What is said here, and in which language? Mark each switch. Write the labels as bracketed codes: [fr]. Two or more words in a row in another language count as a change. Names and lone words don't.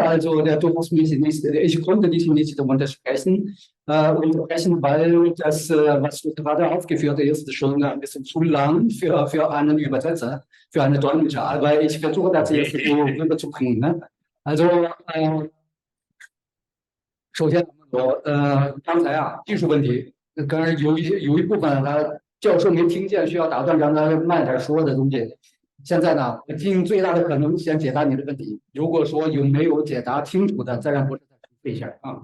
[de] Also du musst mich nicht, ich konnte dich nicht unterbrechen, weil das, was du gerade aufgeführt hast, ist schon ein bisschen zu lang für einen Übersetzer, für einen Dolmetscher. Aber ich versuche das jetzt so rüberzubringen. Ne? Also [zh] 首先刚才啊技术问题，刚才有一部分教授没听见，需要打断刚才慢点说的东西。现在呢，我尽最大的可能先解答你的问题。如果说有没有解答清楚的，再让博士再重复一下啊。